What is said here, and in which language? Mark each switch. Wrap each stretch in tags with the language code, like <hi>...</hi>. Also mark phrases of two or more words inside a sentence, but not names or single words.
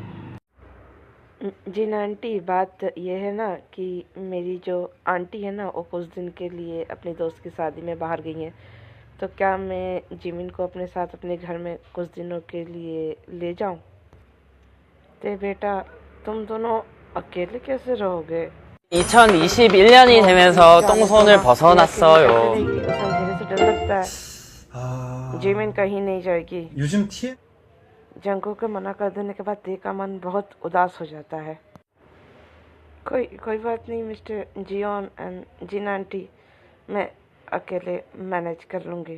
<hi>जी ना आंटी, बात यह है ना कि मेरी जो आंटी है ना, वो कुछ दिन के लिए अपनी दोस्त की शादी में बाहर गई हैं। तो क्या मैं जिमिन को अपने साथ अपने घर में कुछ दिनों के लिए ले जाऊं? ते बेटा, तुम दोनों अकेले कैसे रहोगे?</hi> <ko>2021년이 되면서 똥손을 벗어났어요.</ko> <hi>अंधेरे से डर लगता है। जिमिन कहीं नहीं जाएगी।</hi> <ko>요즘 TF</ko> <hi>जंको को मना कर देने के बाद ते का मन बहुत उदास हो जाता है। कोई बात नहीं मिस्टर जियोन एंड जिन आंटी, मैं अकेले मैनेज कर लूँगी।</hi>